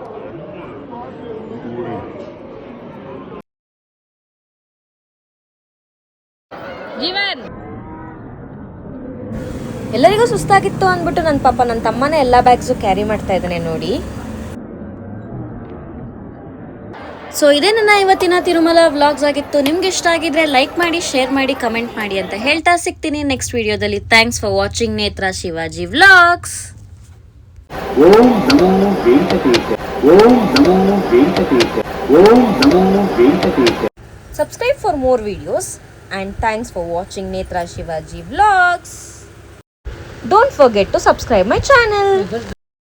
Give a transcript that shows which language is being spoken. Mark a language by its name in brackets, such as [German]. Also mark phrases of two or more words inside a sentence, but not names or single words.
[Kannada] ಎಲ್ಲರಿಗೂ ಸುಸ್ತಾಗಿತ್ತು ಅಂದ್ಬಿಟ್ಟು ನನ್ನ ತಮ್ಮನೇ ಎಲ್ಲ [English] bags carry [Kannada] ಮಾಡ್ತಾ ಇದ್ದಾನೆ ನೋಡಿ. ಸೊ ಇದೇ ನನ್ನ ಇವತ್ತಿನ ತಿರುಮಲ ವ್ಲಾಗ್ಸ್ ಆಗಿತ್ತು. ನಿಮ್ಗೆ ಇಷ್ಟ ಆಗಿದ್ರೆ ಲೈಕ್ ಮಾಡಿ, ಶೇರ್ ಮಾಡಿ, ಕಮೆಂಟ್ ಮಾಡಿ ಅಂತ ಹೇಳ್ತಾ ಸಿಗ್ತೀನಿ ನೆಕ್ಸ್ಟ್ ವಿಡಿಯೋದಲ್ಲಿ. [English] thanks for watching Netra Shivaji vlogs. [Sanskrit] ಓಂ ನಮೋ ವೆಂಕಟೇಶಾಯ. ಓಂ ನಮೋ ವೆಂಕಟೇಶಾಯ. ಓಂ ನಮೋ ವೆಂಕಟೇಶಾಯ. [English] Subscribe for more videos and thanks for watching Netra Shivaji Vlogs. Don't forget to subscribe my channel.